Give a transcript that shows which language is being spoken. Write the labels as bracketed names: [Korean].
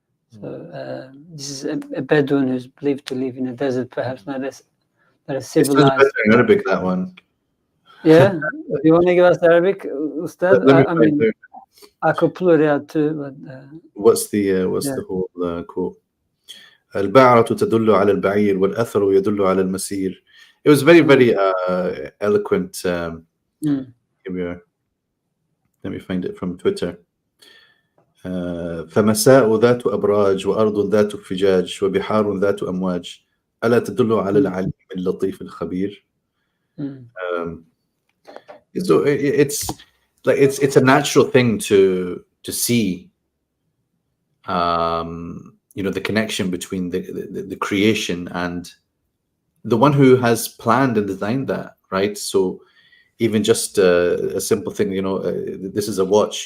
[English] So this is a Bedouin who's believed to live in a desert, perhaps not as civilized. It's better in Arabic, that one. Yeah, do you want to give us Arabic, Ustadh? I mean, I could pull it out too, but what's the whole quote? [Arabic] البعرة تدل على البعير والأثر يدل على المسير. [English] It was very, very eloquent. Here we are. Let me find it from Twitter. [Arabic] فمساء ذات أبراج وأرض ذات فجاج وبحار ذات أمواج ألا تدل على العليم اللطيف الخبير. [English] So it's like it's a natural thing to see, the connection between the creation and the one who has planned and designed that, right? So even just a simple thing, this is a watch.